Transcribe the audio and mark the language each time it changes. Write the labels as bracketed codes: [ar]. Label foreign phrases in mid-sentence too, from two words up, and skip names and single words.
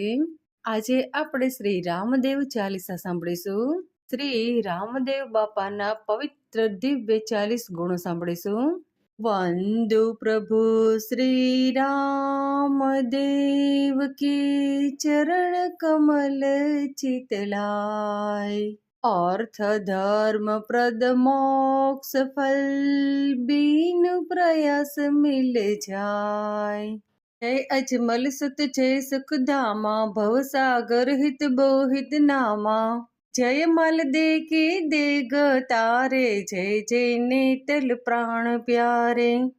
[gu] આજે આપણે શ્રી રામદેવ ચાલીસા સાંભળીશું. શ્રી રામદેવ બાપાના પવિત્ર દિવ્ય 40 ગુણો સાંભળીશું. [hi] वंदु प्रभु श्री रामदेव की चरण कमल चितलाय. अर्थ धर्म प्रद मोक्ष फल बीनु प्रयास मिल जाय। जय अजमल सुत जय सुख धामा भव सागर हित बोहित नामा। जय मल दे के देग तारे जय जय नेतल प्राण प्यारे।